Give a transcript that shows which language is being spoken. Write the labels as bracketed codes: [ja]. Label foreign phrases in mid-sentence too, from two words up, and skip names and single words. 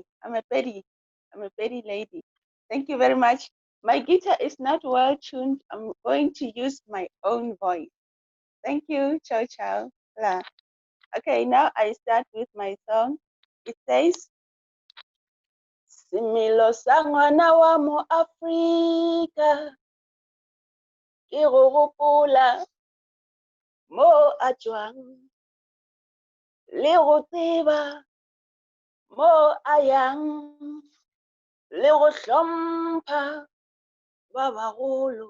[en] I'm a Pedi lady. Thank you very much. My guitar is not well tuned. I'm going to use my own voice. Thank you. [it] Ciao, ciao. [en] La. Okay, now I start with my song. It says, [tn] Similo sa ngwana wa mo Afrika, ke go gopola mo a tswang, le go tseba mo a yang, le go hlompha ba bagolo.